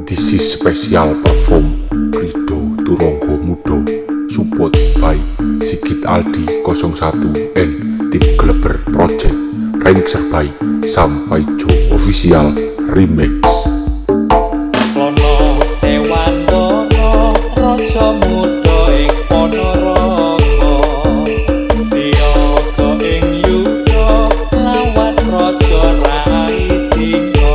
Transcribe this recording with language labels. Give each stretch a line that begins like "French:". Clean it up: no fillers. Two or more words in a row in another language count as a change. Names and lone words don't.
English: This is special perform Rido Turonggo Mudo, support by Sigit Aldi 01 and Tim Kleber Project, remixer by Sampaijo Official Remix.
Javanese: Lono Sewandono Raja Muda ing Ponorogo, siyaga ing yuda lawan Raja Rai Singa.